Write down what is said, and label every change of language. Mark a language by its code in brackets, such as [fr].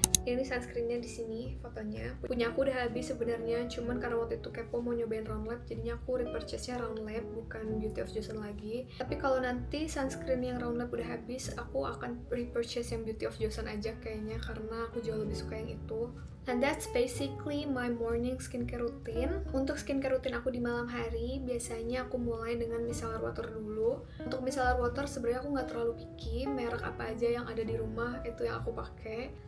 [id] Ini sunscreennya di sini fotonya. Punya aku udah habis sebenarnya, cuman karena waktu itu kepo mau nyobain Round Lab, jadinya aku repurchase-nya Round Lab bukan Beauty of Joseon lagi. Tapi kalau nanti sunscreen yang Round Lab udah habis, aku akan repurchase yang Beauty of Joseon aja kayaknya, karena aku jauh lebih suka yang itu. [en] And that's basically my morning skincare routine. [id] Untuk skincare routine aku di malam hari, biasanya aku mulai dengan micellar water dulu. Untuk micellar water sebenarnya aku nggak terlalu picky, merek apa aja yang ada di rumah itu yang aku pakai.